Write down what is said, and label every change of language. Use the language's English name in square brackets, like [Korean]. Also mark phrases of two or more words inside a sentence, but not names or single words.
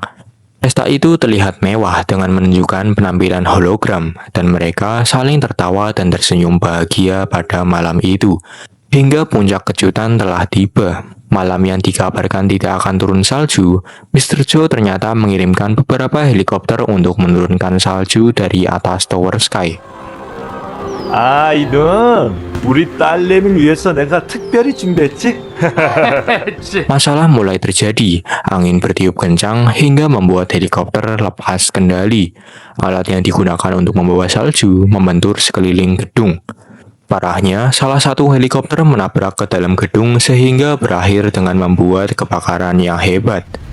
[Indonesian] Pesta itu terlihat mewah dengan menunjukkan penampilan hologram, dan mereka saling tertawa dan tersenyum bahagia pada malam itu. Hingga puncak kejutan telah tiba. Malam yang dikabarkan tidak akan turun salju, Mr. Cho ternyata mengirimkan beberapa helikopter untuk menurunkan salju dari atas Tower Sky. [Korean] 아, 이놈. 우리 딸내미를 위해서 내가 특별히 준비했지? [Indonesian] Masalah mulai terjadi. Angin bertiup kencang hingga membuat helikopter lepas kendali. Alat yang digunakan untuk membawa salju membentur sekeliling gedung. Parahnya, salah satu helikopter menabrak ke dalam gedung sehingga berakhir dengan membuat kebakaran yang hebat.